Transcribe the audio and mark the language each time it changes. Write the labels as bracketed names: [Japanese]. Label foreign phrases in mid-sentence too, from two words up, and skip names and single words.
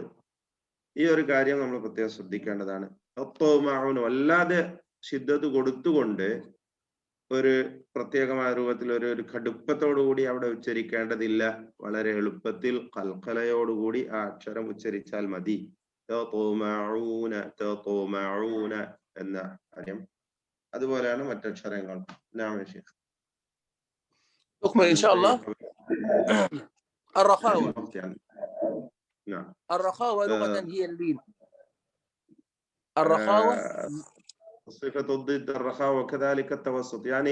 [Malayalam] ഈ ഒരു കാര്യം നമ്മൾ പ്രത്യേകം ശ്രദ്ധിക്കേണ്ടതാണ്. വല്ലാതെ ഷിദ്ദത്ത് കൊടുത്തുകൊണ്ട് ഒരു പ്രത്യേകമായ രൂപത്തിൽ ഒരു കടുപ്പത്തോടു കൂടി അവിടെ ഉച്ചരിക്കേണ്ടതില്ല. വളരെ എളുപ്പത്തിൽ കൽക്കലയോടുകൂടി ആ അക്ഷരം ഉച്ചരിച്ചാൽ മതി. എന്ന കാര്യം അതുപോലെയാണ് മറ്റക്ഷരങ്ങൾ. [Arabic] أكمل إن شاء الله. الرخاوة. الرخاوة لغة هي اللين. الرخاوة صفة ضد الرخاوة وكذلك التوسط، يعني